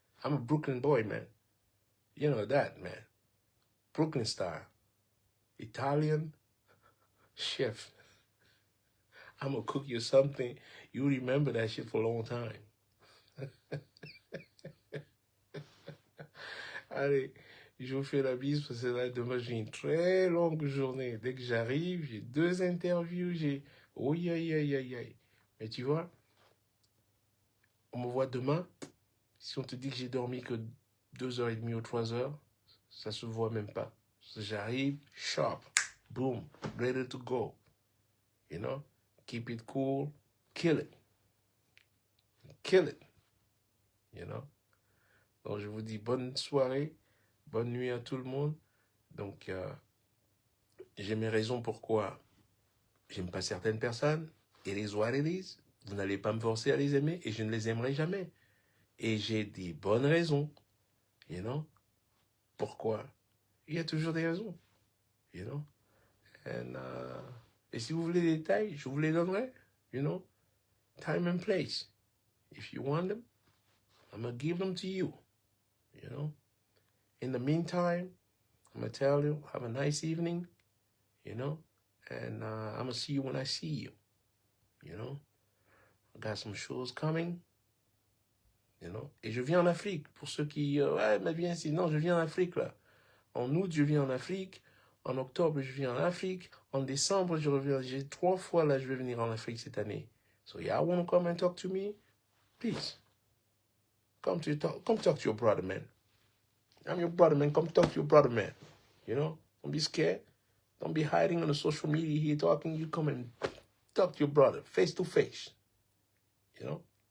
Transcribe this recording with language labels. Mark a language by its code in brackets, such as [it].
[en] I'm a Brooklyn boy, man. You know that, man. Brooklyn style. Italian chef. I'm going to cook you something. You remember that shit for a long time. Allez, [fr] Je vous fais la bise parce que là, demain, j'ai une très longue journée. Dès que j'arrive, j'ai 2 interviews, j'ai... Oui, aïe, aïe, aïe, aïe. Mais tu vois, on me voit demain. Si on te dit que j'ai dormi que 2h30 ou 3 heures, ça se voit même pas. [en] J'arrive, sharp, boom, ready to go. You know, keep it cool, kill it. Kill it. You know. [fr] Donc, je vous dis bonne soirée, bonne nuit à tout le monde. Donc, j'ai mes raisons pourquoi j'aime pas certaines personnes. [en] It is what it is. [fr] Vous n'allez pas me forcer à les aimer et je ne les aimerai jamais. Et j'ai des bonnes raisons. [en] You know. [fr] Pourquoi? Il y a toujours des raisons. You know. Et si vous voulez des détails, je vous les donnerai. [en] You know. Time and place. If you want them, I'm going to give them to you. You know. In the meantime, I'm going to tell you, have a nice evening. You know. And I'm going to see you when I see you. You know. I got some shows coming. You know. [fr] Et je viens en Afrique. Pour ceux qui... ouais, mais viens ici. Non, je viens en Afrique, là. En août, je viens en Afrique. En octobre, je viens en Afrique. En décembre, je reviens. J'ai 3 fois, là, je vais venir en Afrique cette année. [en] So, y'all want to come and talk to me? Please. Come talk to your brother, man. I'm your brother, man. Come talk to your brother, man. You know? Don't be scared. Don't be hiding on the social media here talking. You come and talk to your brother face to face. You know?